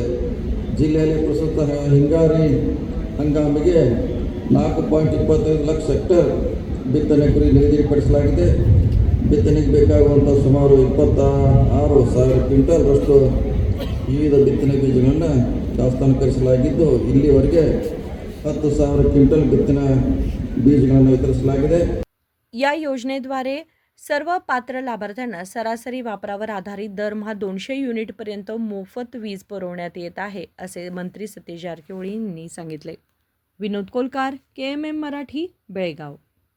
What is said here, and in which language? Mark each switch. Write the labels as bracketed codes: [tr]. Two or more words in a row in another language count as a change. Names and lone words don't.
[kn] ಜಿಲ್ಲೆಯಲ್ಲಿ ಪ್ರಸ್ತುತ ಹಿಂಗಾರಿ ಹಂಗಾಮಿಗೆ 4.25 ಲಕ್ಷ ಹೆಕ್ಟೇರ್ ಬಿತ್ತನೆ ಗುರಿ ನಿಗದಿಪಡಿಸಲಾಗಿದೆ. ಬಿತ್ತನೆಗೆ ಬೇಕಾಗುವಂಥ ಸುಮಾರು 26,000 ಕ್ವಿಂಟಲ್ರಷ್ಟು ವಿವಿಧ ಬಿತ್ತನೆ ಬೀಜಗಳನ್ನು ದಾಸ್ತಾನುಕರಿಸಲಾಗಿದ್ದು ಇಲ್ಲಿವರೆಗೆ 10,000 ಕ್ವಿಂಟಲ್ ಬಿತ್ತನೆ बीजಗಳನ್ನು वितरिಸಲಾಗಿದೆ. [mr] या योजनेद्वारे सर्व पात्र लाभार्थ्यांना सरासरी वापरावर आधारित दरमहा 200 युनिटपर्यंत मोफत वीज पुरवण्यात येत आहे, असे मंत्री सतीश जारकिहोळी यांनी सांगितले. विनोद कोलकार, KMM मराठी, बेळगाव.